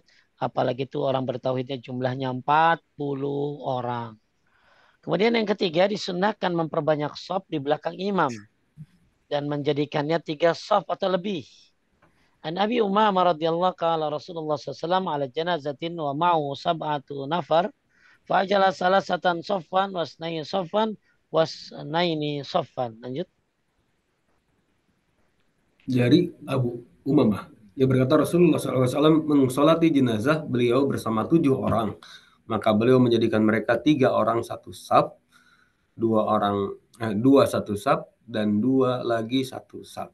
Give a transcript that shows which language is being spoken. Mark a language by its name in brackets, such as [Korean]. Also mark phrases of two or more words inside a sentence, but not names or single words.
[Indonesian] Apalagi itu orang bertauhidnya jumlahnya 40 orang. Kemudian yang ketiga disunahkan memperbanyak shaf di belakang imam dan menjadikannya 3 shaf atau lebih. [Arabic] عن أبي أمامة رضي الله قال رسول الله ﷺ على جنازة ومعه سبعة نفر فجعل ثلاثة صفا واثنين صفا واثنين صفا. [Indonesian] Lanjut. Dari Abu Umamah, dia berkata Rasulullah SAW mensolati jenazah beliau bersama 7 orang. Maka beliau menjadikan mereka 3 orang satu saf, 2 satu saf, dan 2 lagi satu saf.